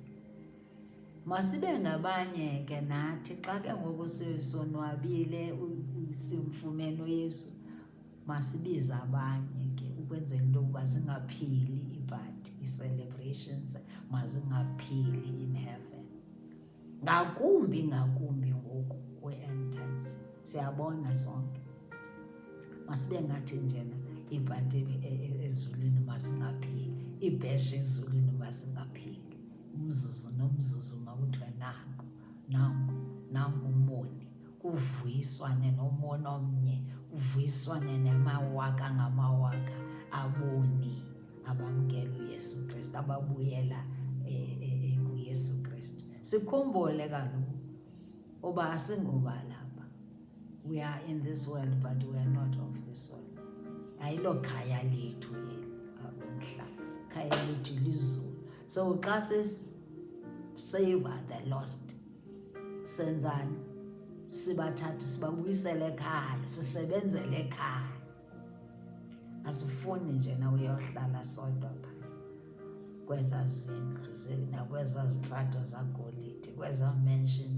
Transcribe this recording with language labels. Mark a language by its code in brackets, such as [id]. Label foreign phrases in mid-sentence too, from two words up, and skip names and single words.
[xh] Masibe ngabanye ke nathi xa ke ngoku sonwabile simfumene uYesu, masibize abanye ke ukwenzela into yokuba zingaphili iipati, ii-celebrations mazingaphili [en] in heaven. [xh] Ngakumbi ngoku kwe- [en] end times, [xh] siyabona sonke. Masibe ngathi njena iipati ezulwini mazingaphili, iibhesha ezulwini mazingaphili. Umzuzu nomzuzu makuthiwe nangu umoni, kuvuyiswane nomoni omnye, kuvuyiswane namawaka ngamawaka aboni abamkela uYesu Kristu, ababuyela kuYesu Kristu. Sikhumbule kaloku uba asingobalapha. [en] We are in this world but we are not of this world. [xh] Ayilo khaya lethu lomhlaba, khaya lethu lizulu. So xa sisava [en] the lost, [xh] senzani? Sibathathe sibabuyisele ekhaya, sisebenzele ekhaya. Asifuni nje na uyohlala sodwa phaya kwezaa zindlu nakwezaa zitrato zagolide, kwezaa mansions.